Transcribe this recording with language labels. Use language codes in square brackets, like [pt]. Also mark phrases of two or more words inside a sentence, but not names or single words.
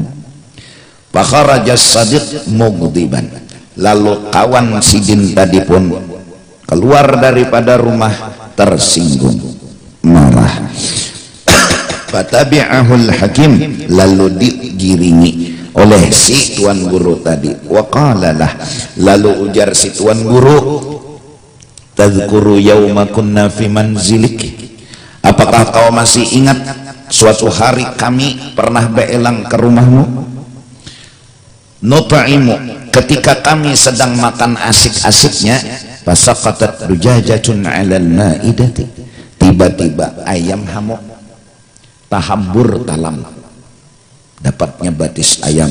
[ar] Fakharajas sadiq mughdiban, [bjn] lalu kawan sidin tadi pun keluar daripada rumah tersinggung, marah. [ar] Fatabi'ahul hakim, [bjn] lalu digiringi oleh si tuan guru tadi. [ar] Wa qalalah, [bjn] lalu ujar si tuan guru, [ar] tadhkuru yawma kunna fi manzilik, [bjn] apakah kau masih ingat suatu hari kami pernah beelang ke rumahmu? Nut'imu, ketika kami sedang makan asik-asiknya, [ar] fasaqatat dujajatun 'alal ma'idati, [bjn] tiba-tiba ayam hamuk tahabbur talam, dapatnya batis ayam.